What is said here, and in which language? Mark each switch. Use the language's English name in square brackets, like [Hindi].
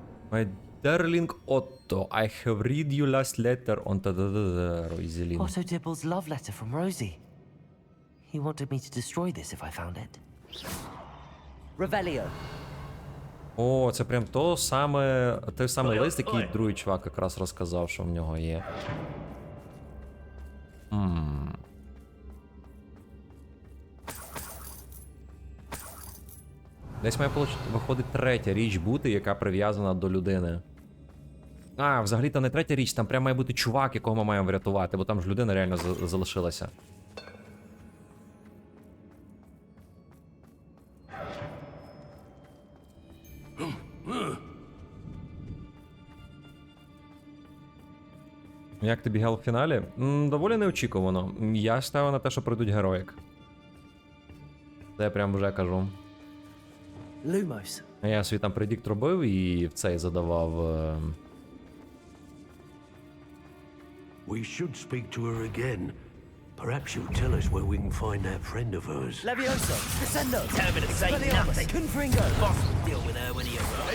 [English] My darling Otto, I have read you last letter on Roiselin. Otto Dibble's love letter from Rosie. He wanted me to destroy this if I found it. Revelio. [Ukrainian] О, це прям той самий лист, який другий чувак якраз розказав, що в нього є. Десь має виходить третя річ бути, яка прив'язана до людини. А, взагалі-то не третя річ, там прям має бути чувак, якого ми маємо врятувати, бо там ж людина реально залишилася. Як тобі гел в фіналі? Доволі неочікувано. Я ставив на те, що прийдуть героїк. Це я прям вже кажу. [English] Lumos. [Ukrainian] Я свій там предікт робив і в цей задавав. [English] We should speak to her again. Perhaps she'll tell us where we can find that friend of hers. Levioso. Descendo. Determined to say nothing. Confringo. Boss will deal with her when he arrives.